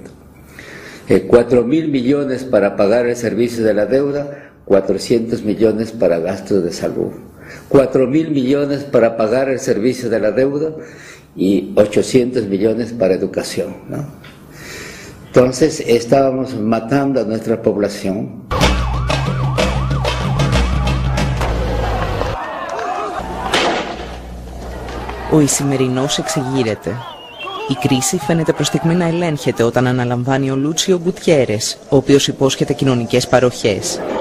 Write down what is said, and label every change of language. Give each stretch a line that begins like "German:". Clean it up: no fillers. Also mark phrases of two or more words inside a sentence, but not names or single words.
Spanish: 4.000 millones para pagar el servicio de la deuda, 400 millones para gastos de salud. 4.000 millones para pagar el servicio de la deuda y 800 millones para educación, ¿no? Entonces estábamos matando a nuestra población.
Greek: Ο Ισημερινός εξεγείρεται. Η κρίση φαίνεται προς στιγμή να ελέγχεται όταν αναλαμβάνει ο Λούτσιο Γκουτιέρες, ο οποίος υπόσχεται κοινωνικές παροχές.